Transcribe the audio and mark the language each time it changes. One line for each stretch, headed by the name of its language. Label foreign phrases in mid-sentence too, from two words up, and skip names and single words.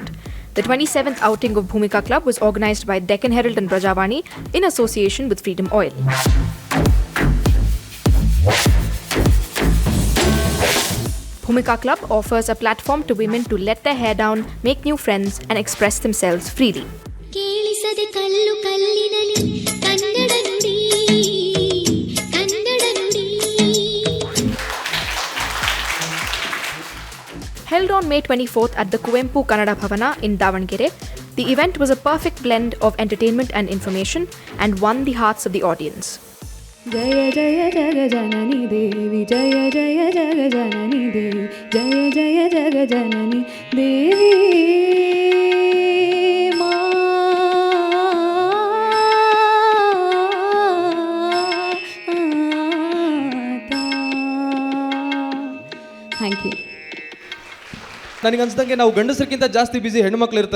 English: The 27th outing of Bhumika Club was organised by Deccan Herald and Prajavani in association with Freedom Oil. Bhumika Club offers a platform to women to let their hair down, make new friends and express themselves freely.
Kannada: ಕೇಳಿಸದೆ ಕಲ್ಲು ಕಲ್ಲಿನಲಿ ಕನ್ನಡ ನುಡಿ ಕನ್ನಡ ನುಡಿ.
English: Held on May 24th at the Kuvempu Kannada Bhavana in Davangere, the event was a perfect blend of entertainment and information and won the hearts of the audience.
Hindi: जय जय जग जननी देवी जय जय जग जननी देवी जय जय जग जननी देवी
English: thank you.
Kannada: ನನಗನ್ಸ್ದಂಗೆ ನಾವು ಗಂಡಸರಿಗಿಂತ ಜಾಸ್ತಿ ಬ್ಯುಸಿ ಹೆಣ್ಮಕ್ಳು ಇರ್ತಾರೆ.